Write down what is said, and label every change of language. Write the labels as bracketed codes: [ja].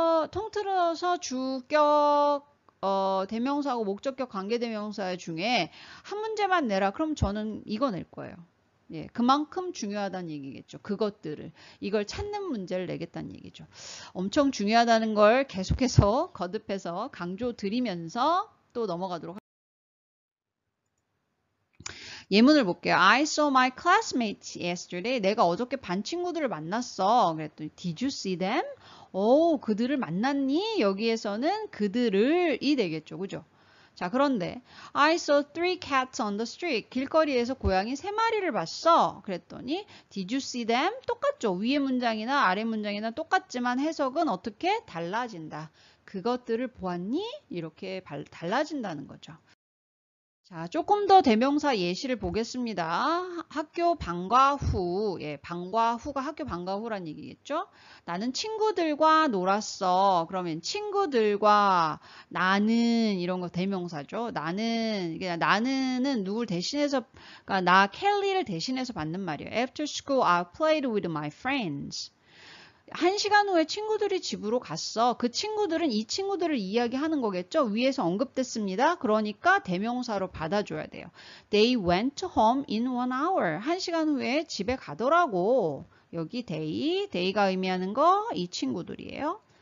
[ko] 통틀어서 주격 대명사하고 목적격 관계대명사 중에 한 문제만 내라. 그럼 저는 이거 낼 거예요. 예, 그만큼 중요하다는 얘기겠죠. 그것들을. 이걸 찾는 문제를 내겠다는 얘기죠. 엄청 중요하다는 걸 계속해서 거듭해서 강조드리면서 또 넘어가도록 할게요. 예문을 볼게요. [en] I saw my classmates yesterday. [ko] 내가 어저께 반 친구들을 만났어. 그랬더니 [en] Did you see them? [ko] 오, 그들을 만났니? 여기에서는 그들을이 되겠죠. 그죠? 자, 그런데 [en] I saw 3 cats on the street. [ko] 길거리에서 고양이 3마리를 봤어. 그랬더니 [en] Did you see them? [ko] 똑같죠. 위의 문장이나 아래 문장이나 똑같지만 해석은 어떻게 달라진다. 그것들을 보았니? 이렇게 달라진다는 거죠. 자, 조금 더 대명사 예시를 보겠습니다. 학교 방과 후, 예, 방과 후가 학교 방과 후란 얘기겠죠? 나는 친구들과 놀았어. 그러면 친구들과 나는 이런 거 대명사죠. 나는은 누굴 대신해서, 그러니까 나 켈리를 대신해서 받는 말이에요. [en] After school, I played with my friends. [ko] 1시간 후에 친구들이 집으로 갔어. 그 친구들은 이 친구들을 이야기하는 거겠죠. 위에서 언급됐습니다. 그러니까 대명사로 받아줘야 돼요. [en] They went home in 1 hour. [ko] 1시간 후에 집에 가더라고. 여기 day가 의미하는 거 이 친구들이에요.